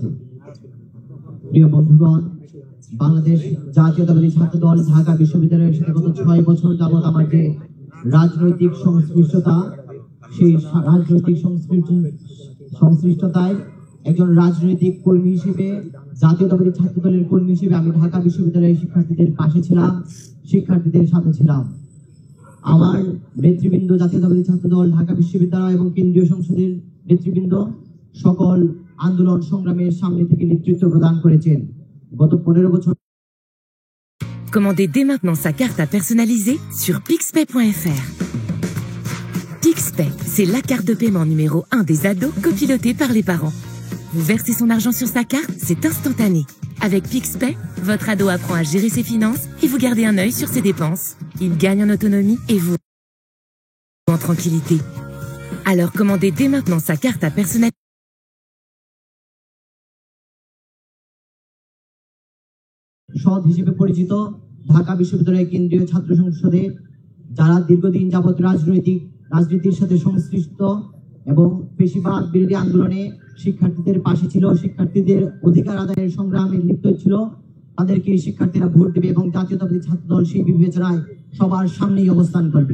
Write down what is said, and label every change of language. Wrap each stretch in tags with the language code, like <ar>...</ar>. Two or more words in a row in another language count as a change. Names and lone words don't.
<bn>প্রিয় বন্ধুগণ, বাংলাদেশ জাতীয়তাবাদী ছাত্রদল ঢাকা বিশ্ববিদ্যালয়ের সাথে গত 6 বছর যাবৎ আমার যে রাজনৈতিক সংশ্লিষ্টতা, সেই রাজনৈতিক সংশ্লিষ্টতায় একজন রাজনৈতিক কর্মী হিসেবে, জাতীয়তাবাদী ছাত্রদলের কর্মী হিসেবে আমি ঢাকা বিশ্ববিদ্যালয়ের শিক্ষার্থীদের পাশে ছিলাম, শিক্ষার্থীদের সাথে ছিলাম। আমার নেতৃবৃন্দ, জাতীয়তাবাদী ছাত্রদল ঢাকা বিশ্ববিদ্যালয় এবং কেন্দ্রীয় সংসদের নেতৃবৃন্দ সকল আন্দোলন সংগ্রামের সামনে থেকে নেতৃত্ব প্রদান করেছেন। গত 15 বছর।</bn> <fr>Commandez dès maintenant sa carte à personnaliser sur pixpay.fr. Pixpay, c'est la carte de paiement numéro 1 des ados copilotée par les parents. Vous versez son argent sur sa carte, c'est instantané. Avec Pixpay, votre ado apprend à gérer ses finances et vous gardez un œil sur ses dépenses. Il gagne en autonomie et vous en tranquillité. Alors commandez dès maintenant sa carte à personnaliser.</fr> <bn>সদ হিসেবে পরিচিত ঢাকা বিশ্ববিদ্যালয়ের কেন্দ্রীয় ছাত্র সংসদে যারা দীর্ঘদিন যাবত রাজনীতির সাথে সংশ্লিষ্ট এবং পেশিবাদ বিরোধী আন্দোলনে শিক্ষার্থীদের পাশে ছিল, শিক্ষার্থীদের অধিকার আদায়ের সংগ্রামে লিপ্ত ছিল, তাদেরকে শিক্ষার্থীরা ভোট দেবে এবং জাতীয়তাবাদী ছাত্রদল সেই বিবেচনায় সবার সামনেই অবস্থান করবে।</bn>